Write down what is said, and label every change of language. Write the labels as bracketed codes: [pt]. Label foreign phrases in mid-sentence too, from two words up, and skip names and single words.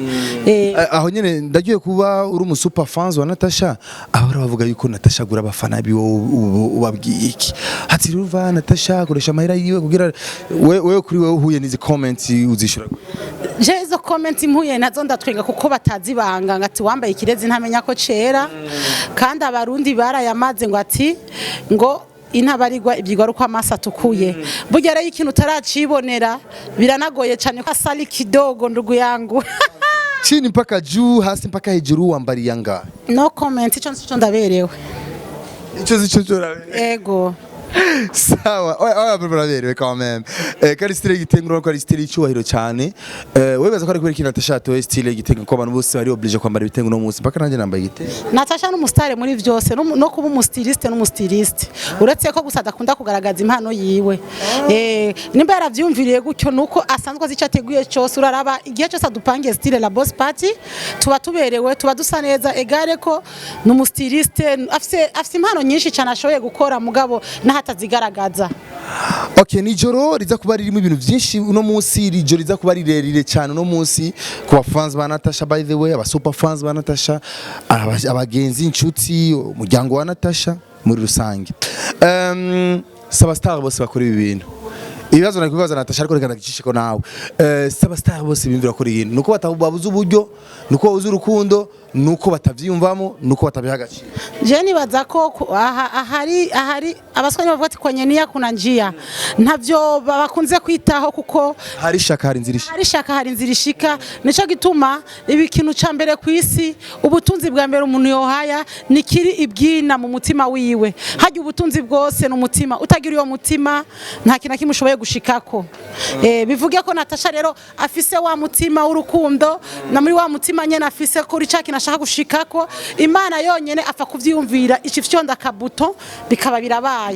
[rn] aho nyene ndagiye kuba uri umu [en] super fans [rn] wa Natasha abara bavuga yuko Natasha gura abafana biwo ubabwiye iki ati ruva Natasha koresha amahera yiwe kugira wewe kuri wewe uhuye n'izi comments uzishura je izo comments mpuye nazo ndatwenga kuko batazi banga ngati wambaye ikirezi ntamenya ko cera kandi abarundi barayamaze ngo ati ngo intabarirwa ibyigwa ruko amasa atukuye burya rero ikintu utaracibonera biranagoye cyane ko [sw] asali kidogo ndugu yangu chini mpaka juu hasi mpaka hejuru wambari yanga [en] no comment [rn] ico ndaberewe ico ego sawa oya baraberewe [fr] quand même [rn] kari style gitengura ko ari style cyubahiro cyane webaza ko ari kubera Natasha to style gitenga ko abantu bose bari oblige kwambara ibitengo no munsi mpaka nanje nambaye igitenge Natasha n'umustare muri byose no kuba umustiliste n'umustiliste uretse ko gusa adakunda kugaragaza impano yiwe nimba yaravyumviriye gutyo nuko asanzwe azicateguye cyose uraraba igihe cyose adupangiye style la Boss Party tuba tuberewe tuba dusa neza egare ko n'umustiliste afise impano nyinshi cyane ashoboye gukora mugabo hatazigaragaza okay nijoro riza kuba ririmo ibintu byinshi uno munsi rijoro riza kuba rirerire cyane uno munsi ku bafans ba Natasha [en] by the way [rn] aba [en] super fans [rn] ba Natasha abagenzi inshuti umuryango wa Natasha muri rusange SUBCRIBE bose bakora ibi bintu ibibazo nakwibaza Natasha ariko reka ndagicisheko nawe SUBCRIBE bose bimvira ko rintu nuko batabuze uburyo nuko babuze urukundo nuko batavyiyumvamo nuko batabihagaciye. Je nibaza ko ahari abaswanya bavuga ati [sw] kwenye nia kuna njia [rn] ntavyo bakunze kwitaho kuko hari shaka hari inzirishika hari shaka hari inzirishika nico gituma ikintu ca mbere kwisi ubutunzi bwa mbere umuntu yohaya nikiri ibwina mu mutima wiwe hajya ubutunzi bwose n'umutima utagira iyo mutima nta kintu kimushoboye gushikako bivuge ko Natasha rero afise wa mutima w'urukundo na muri wa mutima nyene afise ko rica kinashaka gushikako Imana yonyene apfa kuvyumvira iki fyonda kabuto bikaba birabaye.